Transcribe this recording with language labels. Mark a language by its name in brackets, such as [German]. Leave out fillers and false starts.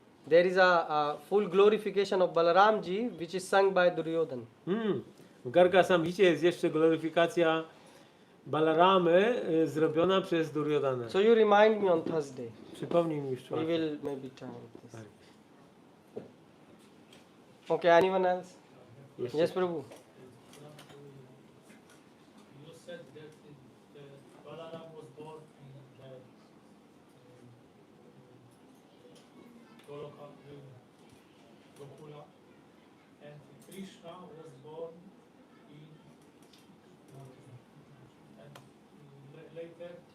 [English] There is a full glorification of Balaramji which is sung by Duryodhan. [Polish] W Garga Samhicie jest jeszcze gloryfikacja Balaramy zrobiona przez Duryodhana. [English] So you remind me on Thursday. [Polish] Przypomnij mi w [English] We [Polish] czwartek. [English] will maybe chant this. Okay, anyone else? [Polish] Jeszcze. [English] Yes, Prabhu. You said that Balaram was born in Gokula, and Krishna was born in and later.